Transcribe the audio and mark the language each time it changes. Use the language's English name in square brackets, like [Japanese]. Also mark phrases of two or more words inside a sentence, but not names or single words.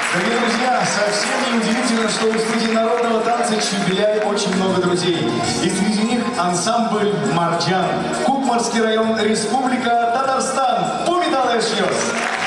[Russian] Дорогие друзья, совсем не удивительно, что у студии народного танца Чебеляй очень много друзей. И среди них ансамбль «Марджан». Кукмарский район, Республика Татарстан. Пумидалеш йос!